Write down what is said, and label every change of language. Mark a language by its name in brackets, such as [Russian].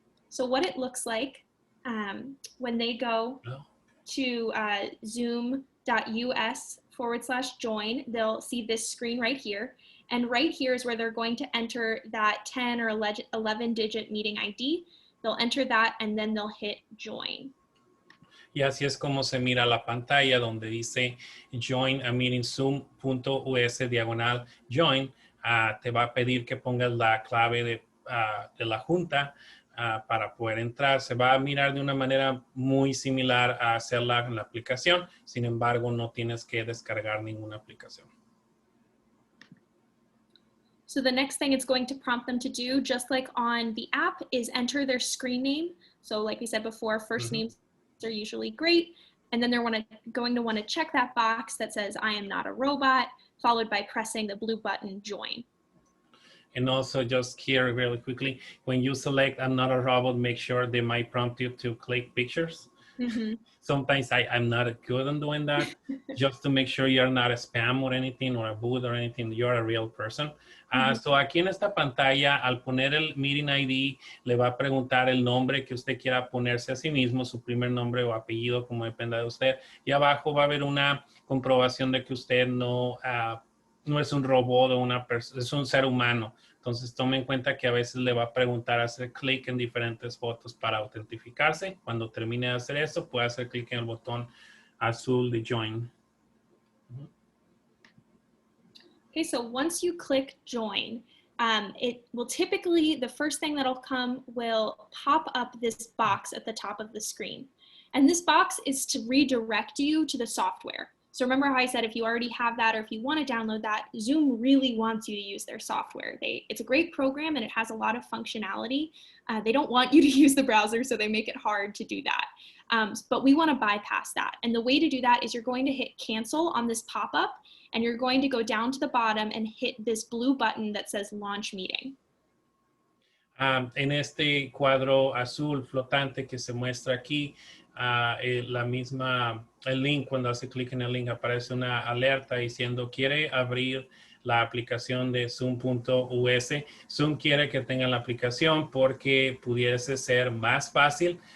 [English] So what it looks like when they go to zoom.us/join, they'll see this screen right here. And right here is where they're going to enter that 10 or 11-digit meeting ID. They'll enter that and then they'll hit join. [Spanish] Y así es como se mira la pantalla donde dice join a meeting zoom.us/join. Te va a pedir que pongas la clave de la junta para poder entrar. Se va a mirar de una manera muy similar a hacerla en la aplicación. Sin embargo, no tienes que descargar ninguna aplicación. [English] So the next thing it's going to prompt them to do, just like on the app, is enter their screen name. So like we said before, first names are usually great. And then they're going to want to check that box that says, I am not a robot, followed by pressing the blue button, join. And also just here really quickly, when you select another robot, make sure they might prompt you to click pictures. Sometimes I'm not good on doing that, just to make sure you're not a spam or anything, or a bot or anything, you're a real person. [Spanish] So aquí en esta pantalla, al poner el Meeting ID, le va a preguntar el nombre que usted quiera ponerse a sí mismo, su primer nombre o apellido, como dependa de usted. Y abajo va a haber una comprobación de que usted no es un robot o es un ser humano. Entonces tome en cuenta que a veces le va a preguntar hacer clic en diferentes fotos para autentificarse. Cuando termine de hacer eso, puede hacer clic en el botón azul de join. [English] Okay, so once you click join, it will typically, the first thing that'll come will pop up this box at the top of the screen. And this box is to redirect you to the software. So remember how I said if you already have that or if you want to download that, Zoom really wants you to use their software. It's a great program and it has a lot of functionality. They don't want you to use the browser, so they make it hard to do that. But we want to bypass that. And the way to do that is you're going to hit cancel on this pop-up and you're going to go down to the bottom and hit this blue button that says launch meeting. [Spanish] En este cuadro azul flotante que se muestra aquí, el link, cuando hace clic en el link aparece una alerta diciendo quiere abrir la aplicación de Zoom.us. Zoom quiere que tengan la aplicación porque pudiese ser más fácil.